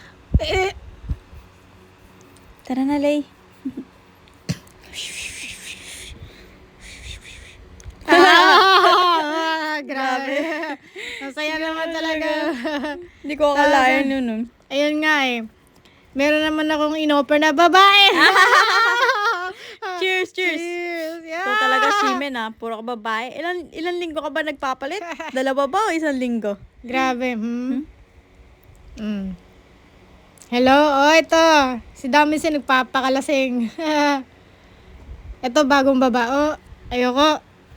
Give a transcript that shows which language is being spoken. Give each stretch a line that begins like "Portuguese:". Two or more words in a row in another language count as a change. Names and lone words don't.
Filipino: Tara na, Lay. Grabe. Masaya naman talaga. Hindi ko akalain yun. Ayun nga eh. Meron naman akong in-offer na babae.
English: Cheers, cheers. Cheers. Yeah.
Filipino: Ito talaga, Shimen ha. Puro ka babae. Ilan linggo ka ba nagpapalit? 2 ba o 1 linggo? Grabe. Hello? Oh, ito. Si Dami si nagpapakalasing. Ito, bagong babao. Ayoko.